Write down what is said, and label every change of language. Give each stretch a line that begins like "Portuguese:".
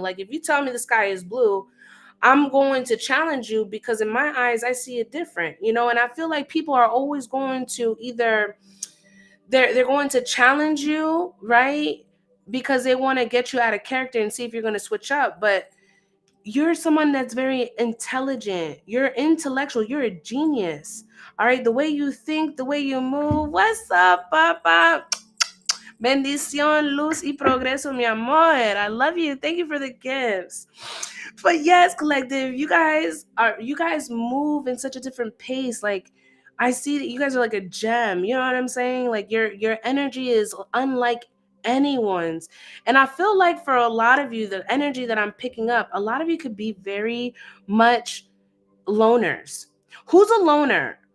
English: Like, if you tell me the sky is blue, I'm going to challenge you because in my eyes, I see it different, and I feel like people are always going to either they're going to challenge you, right? Because they want to get you out of character and see if you're going to switch up. But you're someone that's very intelligent. You're intellectual. You're a genius. All right. The way you think, the way you move. What's up, Papa?
Spanish: Bendición, luz y progreso, mi amor.
English: I love you. Thank you for the gifts. But yes, collective, you guys move in such a different pace. Like, I see that you guys are like a gem. You know what I'm saying? Like, your energy is unlike anyone's. And I feel like for a lot of you, the energy that I'm picking up, a lot of you could be very much loners. Who's a loner?